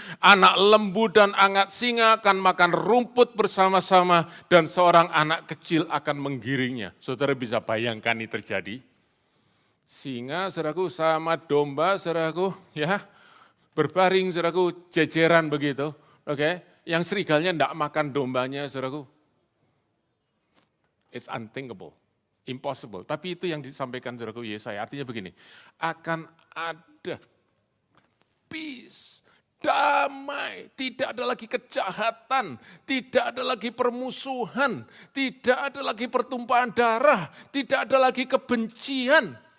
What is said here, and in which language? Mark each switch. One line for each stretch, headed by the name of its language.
Indonesian: Anak lembu dan anak singa akan makan rumput bersama-sama, dan seorang anak kecil akan menggiringnya. Saudara bisa bayangkan ini terjadi? Singa, saudaraku, sama domba, saudaraku, ya, berbaring, saudaraku, jejeran begitu, oke? Yang serigalnya tidak makan dombanya, saudaraku.
English: It's unthinkable, impossible.
Indonesian: Tapi itu yang disampaikan saudaraku Yesaya, artinya begini, akan ada peace, damai, tidak ada lagi kejahatan, tidak ada lagi permusuhan, tidak ada lagi pertumpahan darah, tidak ada lagi kebencian.